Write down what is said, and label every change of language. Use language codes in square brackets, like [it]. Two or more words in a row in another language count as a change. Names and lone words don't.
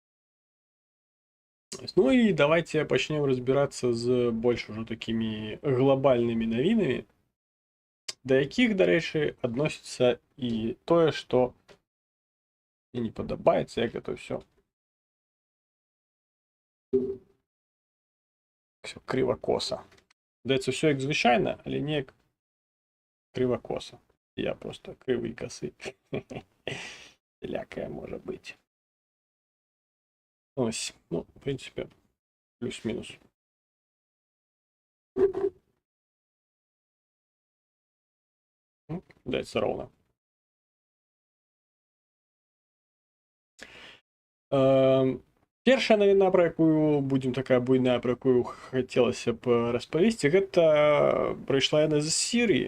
[be] Ну і давайте пачнем разбірацца з больш ужо такімі глобальнымі навінамі, да якіх, дарэчы, адносіцца і тое, што мне не падабаецца, як гэта ўсё крыва-коса. Здаецца, ўсё як звычайна, але неяк крыва-коса. Я просто крывы і касы. Всялякае можа быць. Ось, ну, [ru] в принципе, плюс-минус. [be] Даецца роўна. Першая навіна, пра якую будзем такая буйная, пра якую хацелася б распавесці, гэта прыйшла яна з Сірыі.